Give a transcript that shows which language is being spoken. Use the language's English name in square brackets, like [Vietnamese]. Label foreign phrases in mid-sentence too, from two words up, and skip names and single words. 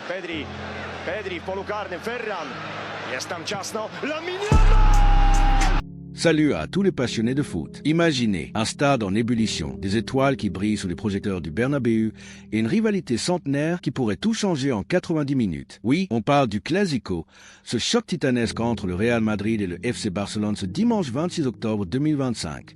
[Polish] Pedri w polu karnym, Ferran. Jest tam ciasno. Lamine Yamal! [French] Salut à tous les passionnés de foot. Imaginez un stade en ébullition, des étoiles qui brillent sous les projecteurs du Bernabéu et une rivalité centenaire qui pourrait tout changer en 90 minutes. Oui, on parle du Clásico, ce choc titanesque entre le Real Madrid et le FC Barcelone ce dimanche 26 octobre 2025.